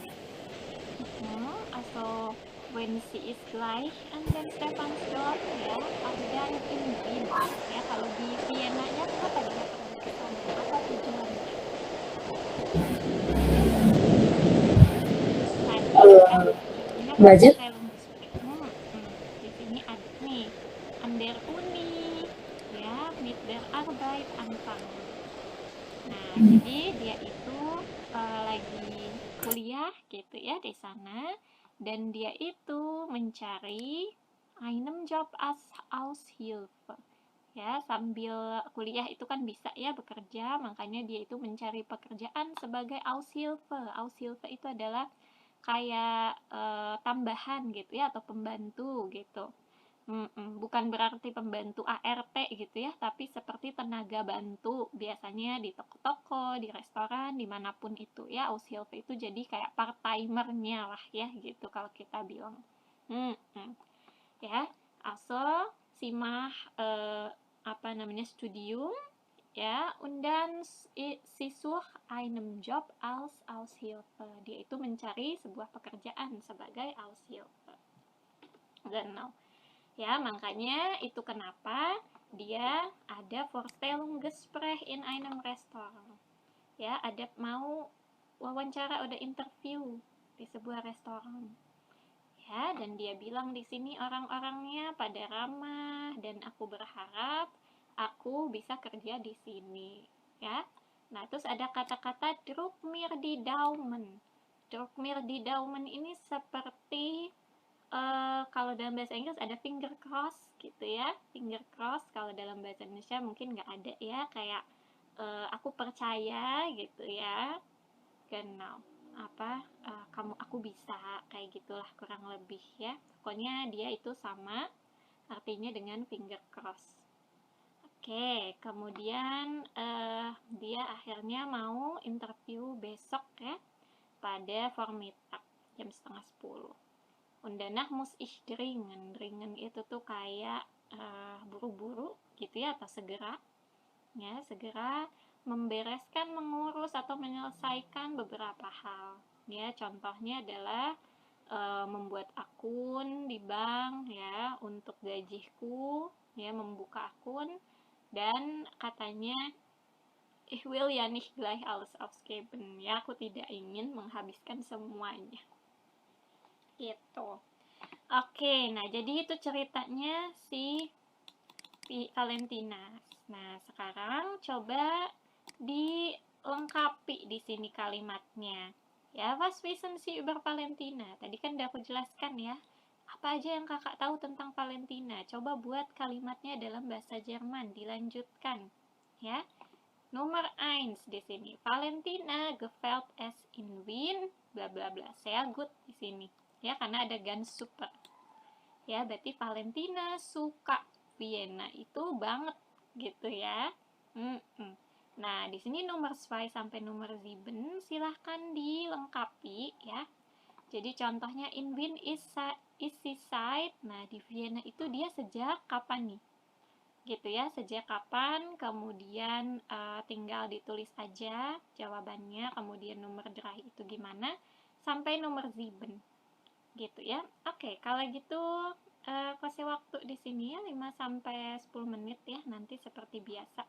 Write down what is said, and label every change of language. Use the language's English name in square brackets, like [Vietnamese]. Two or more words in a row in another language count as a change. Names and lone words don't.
[German] Also, when sie ist gleich an den Stephansdom, [Indonesian] ya, dan in Wien, ya, kalau di Vienna-nya kenapa dia pergi ke sana? Apa tujuannya? Belajar. Di sini ada nih, [German] an der Uni, ya, mit der Arbeit anfangen. [Indonesian] Nah, jadi dia itu lagi kuliah gitu ya di sana, dan dia itu mencari [German] einen Job als Aushilfe. [Indonesian] Ya, sambil kuliah itu kan bisa ya bekerja, makanya dia itu mencari pekerjaan sebagai Aushilfe. Aushilfe itu adalah kayak tambahan gitu ya, atau pembantu gitu. Bukan berarti pembantu ART gitu ya, tapi seperti tenaga bantu biasanya di toko-toko, di restoran, dimanapun itu ya. Aushilfe itu jadi kayak part-timernya lah ya gitu kalau kita bilang. Ya, [German] also sie macht Studium ya, und dann sie sucht einen Job als Aushilfe. [Indonesian] Dia itu mencari sebuah pekerjaan sebagai Aushilfe. Genau. Ya, makanya itu kenapa dia ada [German] Vorstellungsgespräch in einem Restaurant. [Indonesian] Ya, ada mau wawancara, ada interview di sebuah restoran. Ya, dan dia bilang di sini orang-orangnya pada ramah dan aku berharap aku bisa kerja di sini, ya. Nah, terus ada kata-kata [German] druk mir die Daumen. Druk mir die Daumen [Indonesian] ini seperti kalau dalam bahasa Inggris ada [English] finger cross [Indonesian] gitu ya, [English] finger cross. [Indonesian] Kalau dalam bahasa Indonesia mungkin nggak ada ya, kayak aku percaya gitu ya, genau, aku bisa, kayak gitulah kurang lebih ya. Pokoknya dia itu sama artinya dengan [English] finger cross. [Indonesian] Oke, kemudian dia akhirnya mau interview besok ya, pada Vormittag jam 9:30. [German] Und danach muss ich dringend. [Indonesian] Dringend itu tuh kayak buru-buru gitu ya, atau segera. Ya, segera membereskan, mengurus atau menyelesaikan beberapa hal. Ya, contohnya adalah membuat akun di bank ya untuk gajiku, ya, membuka akun, dan katanya [German] ich will ja nicht gleich alles ausgeben. [Indonesian] Ya, aku tidak ingin menghabiskan semuanya. Gitu. Oke, nah jadi itu ceritanya si Valentina. Nah, sekarang coba dilengkapi di sini kalimatnya. Ya, [German] was wissen Sie über Valentina? [Indonesian] Tadi kan udah aku jelaskan ya. Apa aja yang kakak tahu tentang Valentina? Coba buat kalimatnya dalam bahasa Jerman, dilanjutkan. Ya. Nomor 1 di sini. [German] Valentina gefällt es in Wien, bla bla bla. Sehr gut [Indonesian] di sini. Ya, karena ada [German] ganz super. [Indonesian] Ya, berarti Valentina suka Vienna itu banget gitu ya. Nah, di sini nomor 2 sampai nomor 7 silahkan dilengkapi ya. Jadi contohnya [German] in Wien is sie seit. [Indonesian] Nah, di Vienna itu dia sejak kapan nih? Gitu ya, sejak kapan, kemudian tinggal ditulis aja jawabannya, kemudian nomor 3 itu gimana, sampai nomor 7. Gitu ya. Oke, kalau gitu kasih waktu di sini ya 5 sampai 10 menit ya, nanti seperti biasa.